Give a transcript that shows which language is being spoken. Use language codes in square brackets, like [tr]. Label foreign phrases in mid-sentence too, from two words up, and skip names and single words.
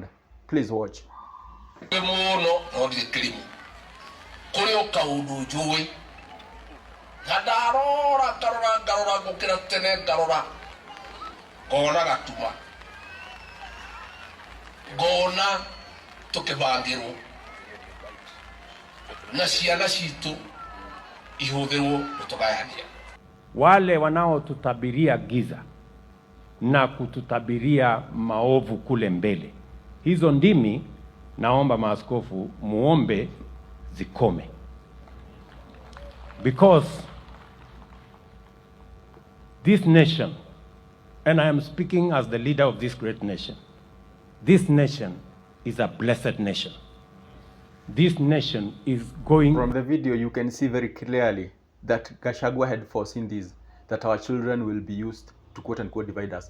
[en] Please watch. [ki] Gona tukibangirwo na ciana citu ihũthĩrwo gũtũgayania. [sw] Wale wanaotutabiria giza na kututabiria maovu kule mbele, hizo ndimi naomba maaskofu muombe zikome. [en] Because this nation, and I am speaking as the leader of this great nation, this nation is a blessed nation. This nation is going... From the video, you can see very clearly that Gachagua had foreseen this, that our children will be used to quote-unquote divide us.